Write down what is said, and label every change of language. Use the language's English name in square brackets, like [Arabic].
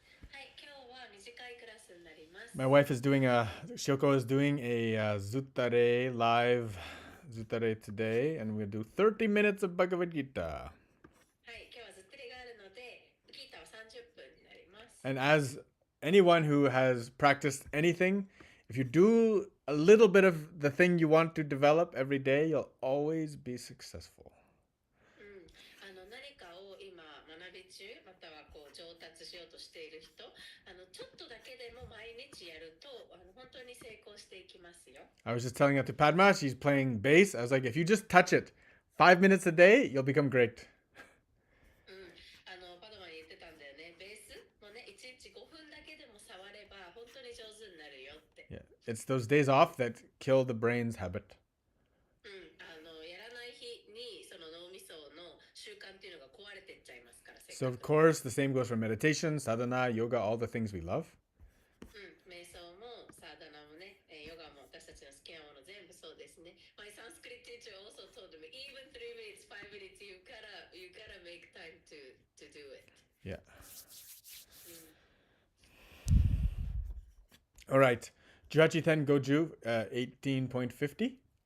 [Japanese] はい、今日は短いクラスになります。 [English] My wife is doing Shioko is doing a Zutare live Zutare today, and we'll do 30 minutes of Bhagavad Gita. [Japanese] はい、今日はずっとりがあるので、ギータは30分になります。 [English] And as anyone who has practiced anything, if you do a little bit of the thing you want to develop every day, you'll always be successful. [Japanese] 何かを今学び中、またはこう上達しようとしている人、ちょっとだけでも毎日やると本当に成功していきますよ。 [English] I was just telling that to Padma. She's playing bass. I was like, if you just touch it 5 minutes a day, you'll become great. [Japanese] パドマに言ってたんだよね。ベースもね、1日5分だけでも触れば本当に上手になるよって。 [English] Yeah, it's those days off that kill the brain's habit. [Japanese] やらない日にその脳みその習慣っていうのが壊れてっちゃいますから。 [English] So of course, the same goes for meditation, sadhana, yoga, all the things we love. [Japanese] 瞑想もサーダナもね、ヨガも私たちの好きなもの全部そうですね。 [English] My Sanskrit teacher also told me, even 3 minutes, 5 minutes, you gotta make time to do it. Yeah. All right. Jurachiten Goju, 18.50.